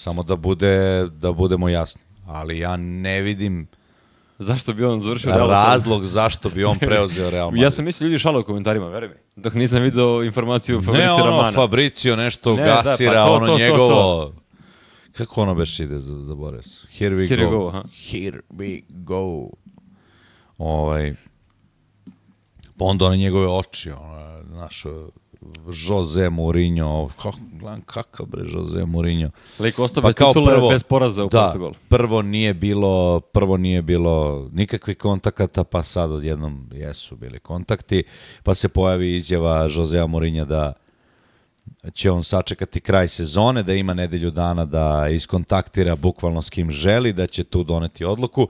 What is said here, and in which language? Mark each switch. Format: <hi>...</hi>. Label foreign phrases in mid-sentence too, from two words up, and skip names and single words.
<sr>Samo da budemo jasni. Ali ja ne vidim Zašto bi on završio Real? Razlog zašto bi on preuzeo Real Madrid. Ja sam mislio ljudi šale u komentarima, veruj mi. Dok nisam video informaciju o Fabricio ne Romana. Fabricio nešto Ne, gasira, da, pa to, njegovo... Kako ono beš ide za Boris?</sr> <en>Here we go.</en> <sr>Aha.</sr> <en>Here we go.</en> <sr>Pa onda one njegove oči, znaš, Jose Mourinho, gledam kakav bre Jose Mourinho. Lik ostao bez titule, bez poraza u Portugalu. Prvo nije bilo nikakvih kontakata, pa sad odjednom jesu bili kontakti, pa se pojavi izjava Josea Mourinha da će on sačekati kraj sezone, da ima nedelju dana da iskontaktira bukvalno s kim želi, da će tu doneti odluku.</sr>